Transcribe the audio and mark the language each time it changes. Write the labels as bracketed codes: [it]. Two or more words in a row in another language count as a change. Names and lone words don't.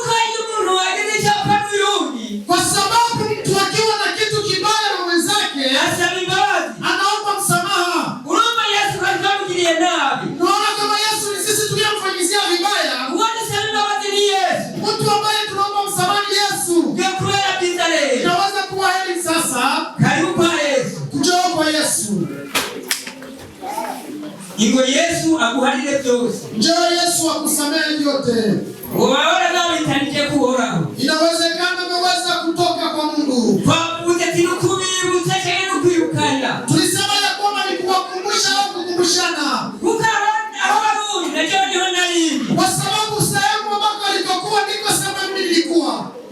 [sw] Kwa sababu mtu akiwa na kitu kibaya na mwenzake anaomba msamaha. Unaona kama Yesu ni sisi tuliyomfanyizia vibaya. Mtu ambaye tunaomba msamaha ni Yesu. Inaweza kuwa heri sasa. Kuja kwa Yesu. [rn] Ingo Yesu akuharire byose. [sw] Njoo Yesu akusamehe vyote. Unaona nawe itanije kuhoraho. Inawezekana umeweza kutoka kwa Mungu. Tulisema ya kwamba ni kuwakumbusha au kukumbushana. Kwa sababu sehemu ambako alikokuwa ndiko sehemu nilikuwa.